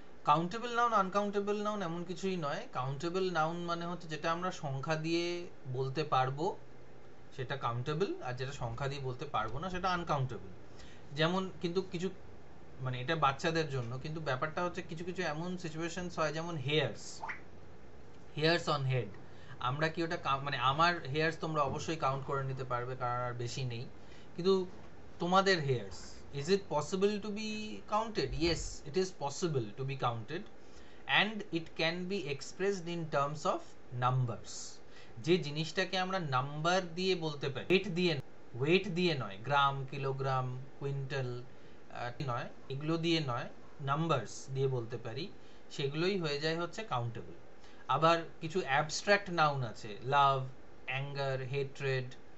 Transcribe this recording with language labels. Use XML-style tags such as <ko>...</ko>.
<bn>Countable noun uncountable noun এমন কিছুই নয়। কাউন্টেবল নাউন মানে হচ্ছে যেটা আমরা সংখ্যা দিয়ে বলতে পারবো সেটা কাউন্টেবল, আর যেটা সংখ্যা দিয়ে বলতে পারবো না সেটা আনকাউন্টেবল। যেমন কিন্তু কিছু মানে এটা বাচ্চাদের জন্য, কিন্তু ব্যাপারটা হচ্ছে কিছু কিছু এমন সিচুয়েশনস হয়, যেমন হেয়ার্স অন হেড। আমরা কি ওটা মানে আমার হেয়ার্স তোমরা অবশ্যই কাউন্ট করে নিতে পারবে, কারণ আর বেশি নেই। কিন্তু তোমাদের here's,</bn> <en>is it possible to be counted? Yes, it is possible to be counted, and it can be expressed in terms of numbers.</en> <bn>যে জিনিসটাকে আমরা নাম্বার দিয়ে বলতে পারি, ওয়েট দিয়ে নয়, গ্রাম, কিলোগ্রাম, কুইন্টাল নয়, এগুলো দিয়ে নয়, নাম্বারস দিয়ে বলতে পারি, সেগুলোই হয়ে যায় হচ্ছে কাউন্টেবল। আবার কিছু অ্যাবস্ট্রাক্ট নাউন আছে, লাভ, অ্যাঙ্গার, হেট্রেড।</bn>